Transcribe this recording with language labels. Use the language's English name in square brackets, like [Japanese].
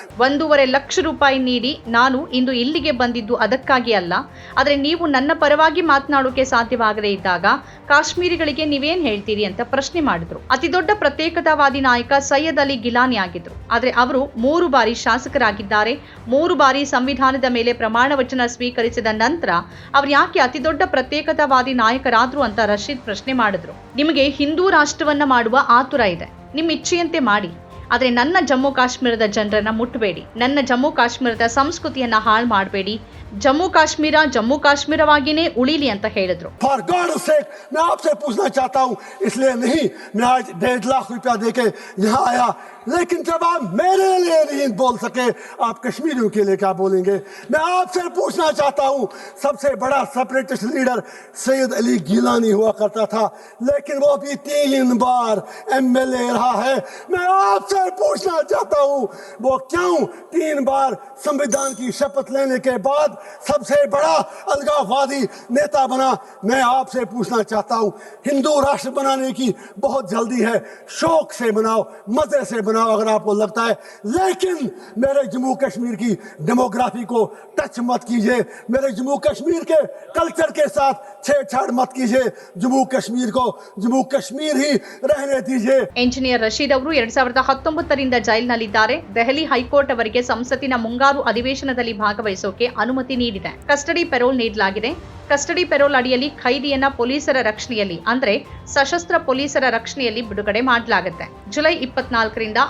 [Kannada] 1.5 ಲಕ್ಷ ರೂಪಾಯಿ ನೀಡಿ ನಾನು ಇಂದು ಇಲ್ಲಿಗೆ ಬಂದಿದ್ದು ಅದಕ್ಕಾಗಿ ಅಲ್ಲ. ಆದರೆ ನೀವು ನನ್ನ ಪರವಾಗಿ ಮಾತನಾಡೋಕೆ ಸಾಧ್ಯವಾಗದೇ ಇದ್ದಾಗ ಕಾಶ್ಮೀರಿಗಳಿಗೆ ನೀವೇನ್ ಹೇಳ್ತೀರಿ ಅಂತ ಪ್ರಶ್ನೆ ಮಾಡಿದ್ರು. ಅತಿ ದೊಡ್ಡ ಪ್ರತ್ಯೇಕತಾವಾದಿ ನಾಯಕ ಸೈಯದ್ ಅಲಿ ಗಿಲಾನಿ ಆಗಿದ್ರು. ಆದರೆ ಅವರು 3 ಬಾರಿ ಶಾಸಕರಾಗಿದ್ದಾರೆ. 3 ಬಾರಿ ಸಂವಿಧಾನದ ಮೇಲೆ ಪ್ರಮಾಣ ವಚನ ಸ್ವೀಕರಿಸಿದ ನಂತರ ಅವ್ರು ಯಾಕೆ ಅತಿ ದೊಡ್ಡ ಪ್ರತ್ಯೇಕತಾವಾದಿ ನಾಯಕರಾದ್ರು ಅಂತ ರಶೀದ್ ಪ್ರಶ್ನೆ ಮಾಡಿದ್ರು. ನಿಮಗೆ ಹಿಂದೂ ರಾಷ್ಟ್ರವನ್ನ ಮಾಡುವ ಆತುರ ಇದೆ, ನಿಮ್ಮ ಇಚ್ಛೆಯಂತೆ ಮಾಡಿ. ಆದರೆ ನನ್ನ ಜಮ್ಮು ಕಾಶ್ಮೀರದ ಜನರನ್ನ ಮುಟ್ಟಬೇಡಿ. ನನ್ನ ಜಮ್ಮು ಕಾಶ್ಮೀರದ ಸಂಸ್ಕೃತಿಯನ್ನ ಹಾಳು ಮಾಡಬೇಡಿ. जम्मू काश्मीरವಾಗಿನೇ ಉಳಿಲಿ ಅಂತ ಹೇಳಿದ್ರು. [Hindi] फॉर गॉड सेक मैं आपसे पूछना चाहता हूँ, इसलिए नहीं मैं आज 1.5 लाख रुपया देके यहाँ आया. लेकिन जब आप मेरे लिए नहीं बोल सके, आप कश्मीरियों के लिए क्या बोलेंगे? मैं आपसे पूछना चाहता हूँ, सबसे बड़ा सेपरेटिस्ट लीडर सैयद अली गिलानी हुआ करता था, लेकिन वो भी 3 बार MLA रहा है. मैं आपसे पूछना चाहता हूँ वो क्यों 3 बार संविधान की शपथ लेने के बाद सबसे बड़ा अलगाववादी नेता बना? मैं आपसे पूछना चाहता हूं, हिंदू राष्ट्र बनाने की बहुत जल्दी है. शौक से बनाओ, मजे से बनाओ अगर आपको लगता है. लेकिन मेरे जम्मू कश्मीर की डेमोग्राफी को टच मत कीजिए. मेरे जम्मू कश्मीर के कल्चर के साथ छेड़छाड़ मत कीजिए. जम्मू कश्मीर को जम्मू कश्मीर ही रहने दीजिए. [Kannada] ಎಂಜಿನಿಯರ್ ರಶೀದ್ ಅವರು 2019ರಿಂದ ಜೈಲಿನಲ್ಲಿದ್ದಾರೆ. ದೆಹಲಿ ಹೈಕೋರ್ಟ್ ಅವರಿಗೆ ಸಂಸತ್ತಿನ ಮುಂಗಾರು ಅಧಿವೇಶನದಲ್ಲಿ ಭಾಗವಹಿಸೋಕೆ ಅನುಮತಿ ನೀಡಿದೆ. ಕಸ್ಟಡಿ ಪೆರೋಲ್ ನೀಡಲಾಗಿದೆ. ಕಸ್ಟಡಿ ಪೆರೋಲ್ ಅಡಿಯಲ್ಲಿ ಖೈದಿಯನ್ನ ಪೊಲೀಸರ ರಕ್ಷಣೆಯಲ್ಲಿ ಅಂದ್ರೆ ಸಶಸ್ತ್ರ ಪೊಲೀಸರ ರಕ್ಷಣೆಯಲ್ಲಿ ಬಿಡುಗಡೆ ಮಾಡಲಾಗುತ್ತೆ. ಜುಲೈ 24ರಿಂದ